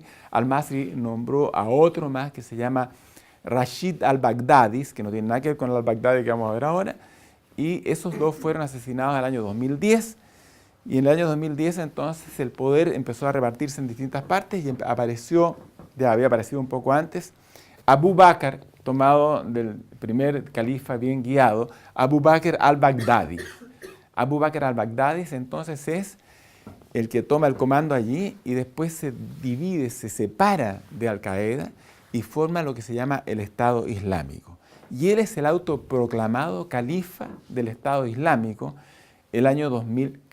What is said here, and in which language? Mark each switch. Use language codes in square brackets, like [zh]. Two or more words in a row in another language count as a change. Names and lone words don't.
[es] Al-Masri nombró a otro más que se llama Rashid al-Baghdadi, que no tiene nada que ver con el al-Baghdadi que vamos a ver ahora, y esos dos fueron asesinados en el año 2010, y en el año 2010 entonces el poder empezó a repartirse en distintas partes y apareció, ya había aparecido un poco antes, Abu Bakr, tomado del primer califa bien guiado, Abu Bakr al-Baghdadi. Abu Bakr al-Baghdadi entonces es el que toma el comando allí y después se divide, se separa de Al-Qaeda y forma lo que se llama el Estado Islámico. Y él es el autoproclamado califa del Estado Islámico el año 2014.